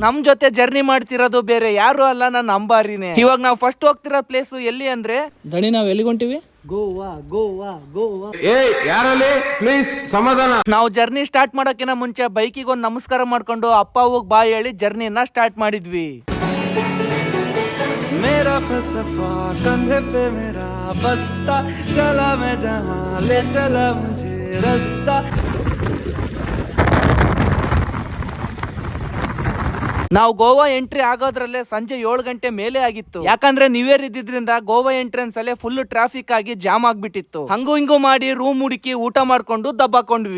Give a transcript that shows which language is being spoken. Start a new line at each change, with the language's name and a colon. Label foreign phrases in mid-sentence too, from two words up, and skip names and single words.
Kannada: ನಮ್ ಜೊತೆ ಜರ್ನಿ ಮಾಡ್ತಿರೋದು ಬೇರೆ ಯಾರು ಅಲ್ಲ, ನನ್ನ ಅಂಬಾರಿನೇ. ಇವಾಗ ನಾವ್ ಫಸ್ಟ್ ಹೋಗ್ತಿರೋ ಪ್ಲೇಸ್ ಎಲ್ಲಿ ಅಂದ್ರೆ ದಣಿ ನಾವ್ ಎಲ್ಲಿಗೆ ಹೊಂಟಿವಿ? ಗೋವಾ ಗೋವಾ ಗೋವಾ. ಯಾರಲ್ಲಿ ಪ್ಲೀಸ್ ಸಮಾಧಾನ. ನಾವು
English: journey start
Kannada: ಮಾಡೋಕಿನ ಮುಂಚೆ ಬೈಕಿಗೆ ಒಂದು ನಮಸ್ಕಾರ ಮಾಡ್ಕೊಂಡು ಅಪ್ಪ ಹೋಗ್ ಬಾ ಹೇಳಿ ಜರ್ನಿನ ಸ್ಟಾರ್ಟ್ ಮಾಡಿದ್ವಿ.
Hindi: मेरा फलसफा कंधे पे मेरा बस्ता चला मैं जहां ले चला मुझे रास्ता.
Kannada: ನಾವು ಗೋವಾ ಎಂಟ್ರಿ ಆಗೋದ್ರಲ್ಲೇ ಸಂಜೆ 7 ಗಂಟೆ ಮೇಲೆ ಆಗಿತ್ತು. ಯಾಕಂದ್ರೆ
English: new year
Kannada: ಇದ್ದಿದ್ರಿಂದ ಗೋವಾ ಎಂಟ್ರೆನ್ಸ್ ಅಲ್ಲೇ
English: full traffic
Kannada: ಆಗಿ ಜಾಮ್ ಆಗ್ಬಿಟ್ಟಿತ್ತು. ಹಂಗು ಹಿಂಗು ಮಾಡಿ ರೂಮ್ ಹುಡುಕಿ ಊಟ ಮಾಡ್ಕೊಂಡು ದಬ್ಬಾಕೊಂಡ್ವಿ.